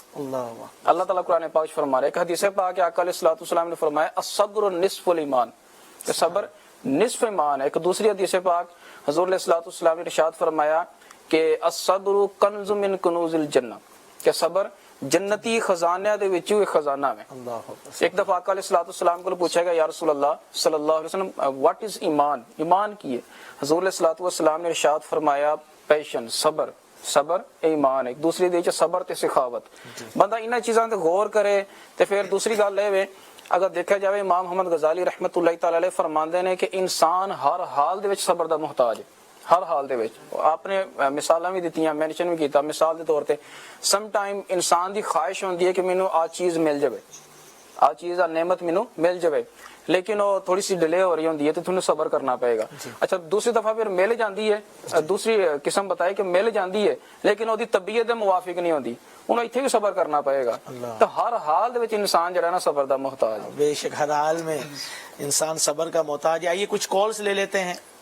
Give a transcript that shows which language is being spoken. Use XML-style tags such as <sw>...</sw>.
<ur>اللہ تعالیٰ قرآن پاک فرما رہا ہے. ایک حدیث پاک آقا علیہ الصلوۃ والسلام نے فرمایا</ur> <ar>الصبر نصف الایمان,</ar> <ur>کہ صبر نصف ایمان ہے. ایک دوسری حدیث پاک حضور علیہ الصلوۃ والسلام نے ارشاد فرمایا کہ</ur> <ar>الصبر کنز من کنوز الجنہ,</ar> <ur>کہ صبر جنتی خزانے دے وچ ایک خزانہ ہے. ایک دفعہ آقا علیہ الصلوۃ والسلام کو پوچھا گیا یا رسول اللہ صلی اللہ علیہ وسلم</ur> <en>what is ایمان,</en> <ur>ایمان کی ہے؟ حضور علیہ الصلوۃ والسلام نے ارشاد فرمایا پیشن, صبر. صبر ایمان.</ur> <pa>ایک دوسری دے وچ صبر تے سخاوت. بندہ انہاں چیزاں تے غور کرے تے پھر دوسری گل اے اگر دیکھا جائے امام محمد غزالی رحمۃ اللہ تعالی علیہ فرماندے نے کہ انسان ہر حال دے وچ صبر دا محتاج ہے, ہر حال دے وچ. آپ نے مثالاں بھی دتیاں, مینشن بھی کیتا. مثال دے طور تے</pa> <en>some time</en> <pa>انسان دی خواہش ہوندی ہے کہ مینوں آ چیز مل جاوے, آ چیز آ نعمت مینوں مل جاوے, لیکن وہ تھوڑی سی ڈیلے ہو رہی ہوندی ہے تو تھوڑا صبر کرنا پائے گا. اچھا دوسری دفعہ پھر مل جاندی ہے, دوسری قسم بتائی کہ مل جاندی ہے لیکن وہ دی طبیعت دے موافق نہیں ہوندی, انہوں اتنے بھی صبر کرنا پائے گا. تو ہر حال دے وچ انسان جڑا نا صبر دا محتاج ہے.</pa> <ur>بے شک ہر حال میں انسان صبر کا محتاج ہے. آئیے کچھ کالز لے لیتے ہیں.</ur>